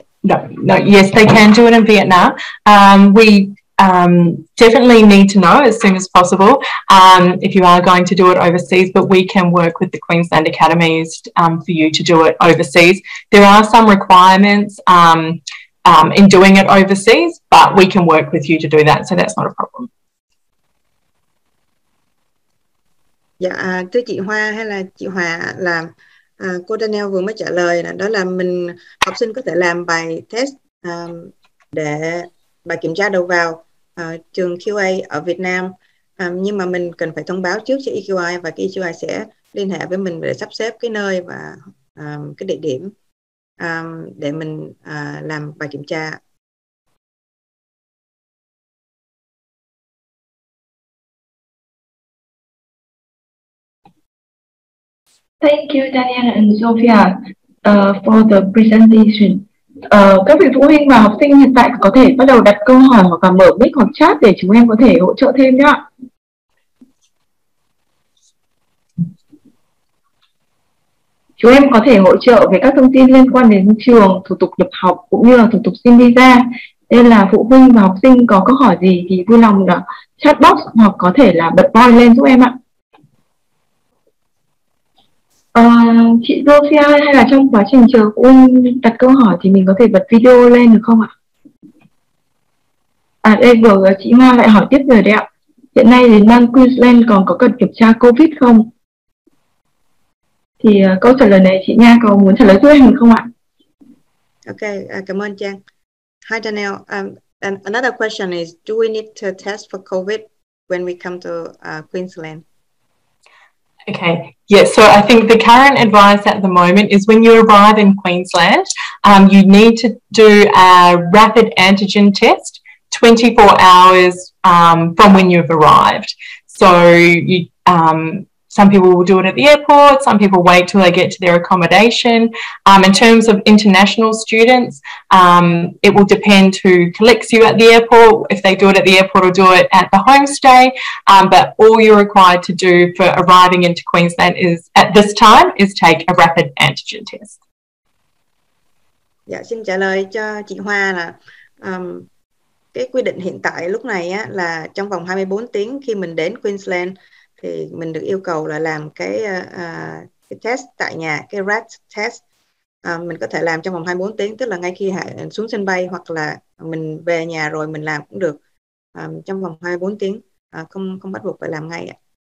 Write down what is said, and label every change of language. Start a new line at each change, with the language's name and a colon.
English: No, yes, they can do it in Vietnam. We definitely need to know as soon as possible if you are going to do it overseas, but we can work with the Queensland Academies for you to do it overseas. There are some requirements in doing it overseas, but we can work with you to do that, so that's not a problem.
Vietnamese: Dạ, thưa chị Hoa hay là chị Hòa, là cô Daniel vừa mới trả lời là đó là học sinh có thể làm bài test để bài kiểm tra đầu vào trường QA ở Việt Nam, nhưng mà mình cần phải thông báo trước cho EQI, và cái EQI sẽ liên hệ với mình để sắp xếp cái nơi và cái địa điểm để mình làm bài kiểm tra.
English: Thank you, Daniel and Sophia, for the presentation.
Vietnamese: Các vị phụ huynh và học sinh hiện tại có thể bắt đầu đặt câu hỏi hoặc là mở mic hoặc chat để chúng em có thể hỗ trợ thêm nhé ạ. Chúng em có thể hỗ trợ về các thông tin liên quan đến trường, thủ tục nhập học cũng như là thủ tục xin visa. Nên là phụ huynh và học sinh có câu hỏi gì thì vui lòng là chat box hoặc có thể là bật voice lên giúp em ạ. Chị Sophia, hay là trong quá trình chờ phụ huynh đặt câu hỏi thì mình có thể bật video lên được không ạ? Đây vừa chị Hoa lại hỏi tiếp rồi đấy ạ. Hiện nay đến bang Queensland còn có cần kiểm tra COVID không? Thì câu trả lời này chị Nha có muốn trả lời giúp em được không ạ? Okay, cảm ơn Trang.
English: Hi Daniel. And another question is, do we need to test for COVID when we come to Queensland? Okay, yeah, so I think the current advice at the moment is when you arrive in Queensland, you need to do a rapid antigen test 24 hours from when you've arrived. So you, some people will do it at the airport, some people wait till they get to their accommodation. In terms of international students, it will depend who collects you at the airport, if they do it at the airport or do it at the homestay. But all you're required to do for arriving into Queensland is, at this time, is take a rapid antigen test.
Vietnamese: Dạ, xin trả lời cho chị Hoa là cái quy định hiện tại lúc này á, là trong vòng 24 tiếng khi mình đến Queensland thì mình được yêu cầu là làm cái test tại nhà, cái RAT test. Mình có thể làm trong vòng 24 tiếng, tức là ngay khi xuống sân bay hoặc là mình về nhà rồi mình làm cũng được, trong vòng 24 tiếng, không bắt buộc phải làm ngay ạ.